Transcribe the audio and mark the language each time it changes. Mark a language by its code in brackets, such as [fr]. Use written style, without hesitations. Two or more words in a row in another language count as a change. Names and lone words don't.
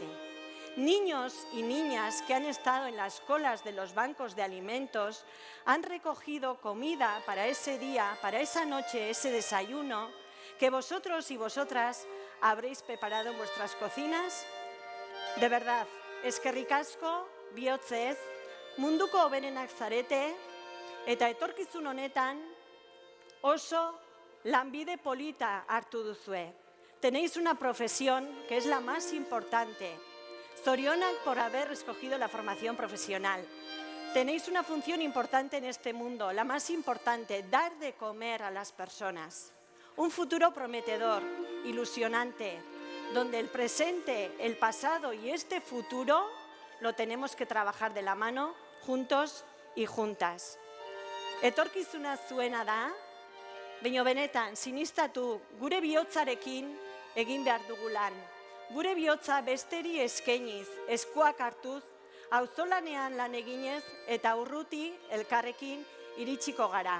[es] Niños y niñas que han estado en las colas de los bancos de alimentos han recogido comida para ese día, para esa noche, ese desayuno que vosotros y vosotras habréis preparado en vuestras cocinas. De verdad, [eu] eskerrik asko, bihotzez, munduko hoberenak zarete, eta etorkizun honetan oso lanbide polita hartu duzue. [es] Tenéis una profesión que es la más importante. [eu] Zorionak [es] por haber escogido la formación profesional. Tenéis una función importante en este mundo, la más importante, dar de comer a las personas. Un futuro prometedor, ilusionante, donde el presente, el pasado y este futuro lo tenemos que trabajar de la mano, juntos y juntas. [eu] Etorkizuna zuena da, baina benetan, sinistatu, gure bihotzarekin egin behar dugu lan. Gure bihotza besteri eskainiz, eskuak hartuz, auzolanean lan eginez eta urruti elkarrekin iritsiko gara.